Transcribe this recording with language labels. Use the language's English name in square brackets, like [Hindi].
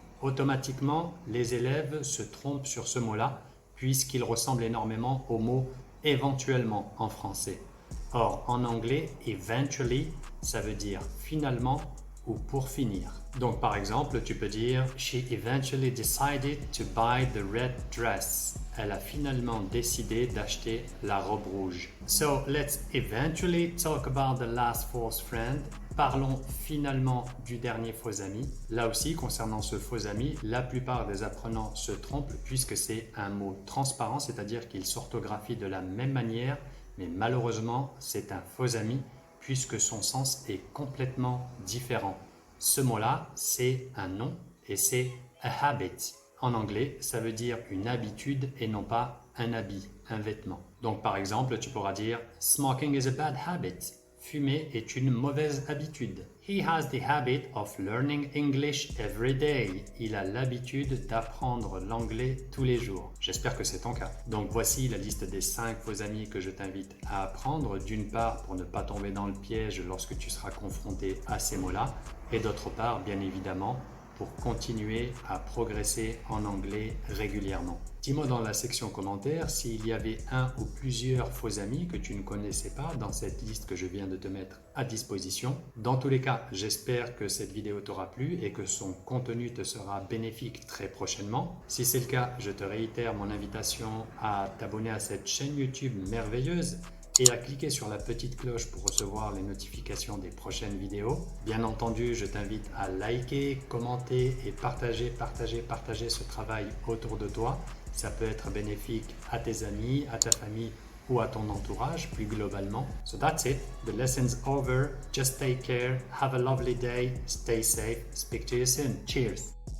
[French] Automatiquement, les élèves se trompent sur ce mot-là puisqu'il ressemble énormément au mot éventuellement en français. Or, en anglais, eventually, ça veut dire finalement ou pour finir. Donc, par exemple, tu peux dire [English] She eventually decided to buy the red dress. [French] Elle a finalement décidé d'acheter la robe rouge. [English] So, let's eventually talk about the last false friend. [French] Parlons finalement du dernier faux ami. Là aussi, concernant ce faux ami, la plupart des apprenants se trompent puisque c'est un mot transparent, c'est-à-dire qu'il s'orthographie de la même manière, mais malheureusement, c'est un faux ami puisque son sens est complètement différent. Ce mot-là, c'est un nom et c'est a habit. En anglais, ça veut dire une habitude et non pas un habit, un vêtement. Donc par exemple, tu pourras dire « [English] Smoking is a bad habit ». [French] Fumer est une mauvaise habitude. [English] He has the habit of learning English every day. [French] Il a l'habitude d'apprendre l'anglais tous les jours. J'espère que c'est ton cas. Donc voici la liste des 5 faux amis que je t'invite à apprendre. D'une part, pour ne pas tomber dans le piège lorsque tu seras confronté à ces mots-là. Et d'autre part, bien évidemment, pour continuer à progresser en anglais régulièrement. Dis-moi dans la section commentaires s'il y avait un ou plusieurs faux amis que tu ne connaissais pas dans cette liste que je viens de te mettre à disposition. Dans tous les cas, j'espère que cette vidéo t'aura plu et que son contenu te sera bénéfique très prochainement. Si c'est le cas, je te réitère mon invitation à t'abonner à cette chaîne YouTube merveilleuse et à cliquer sur la petite cloche pour recevoir les notifications des prochaines vidéos. Bien entendu, je t'invite à liker, commenter et partager ce travail autour de toi. Ça peut être bénéfique à tes amis, à ta famille ou à ton entourage plus globalement. [English] So that's it. The lesson's over. Just take care. Have a lovely day. Stay safe. Speak to you soon. Cheers.